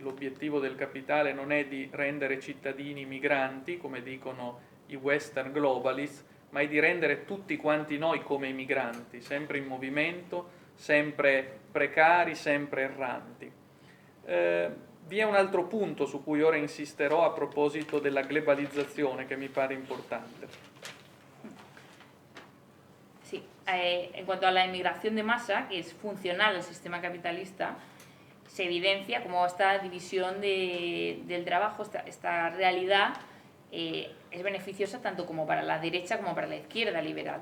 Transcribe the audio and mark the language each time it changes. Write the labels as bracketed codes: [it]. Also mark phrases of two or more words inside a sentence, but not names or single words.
[it] L'obiettivo del capitale non è di rendere cittadini migranti, come dicono i [en] Western Globalists, [it] ma è di rendere tutti quanti noi come migranti, sempre in movimento, sempre precari, sempre erranti. Vi è un altro punto su cui ora insisterò a proposito della globalizzazione che mi pare importante. [es] Sí, en cuanto a la inmigración de masa, que es funcional al sistema capitalista, se evidencia como esta división del trabajo, esta realidad es beneficiosa tanto como para la derecha como para la izquierda liberal.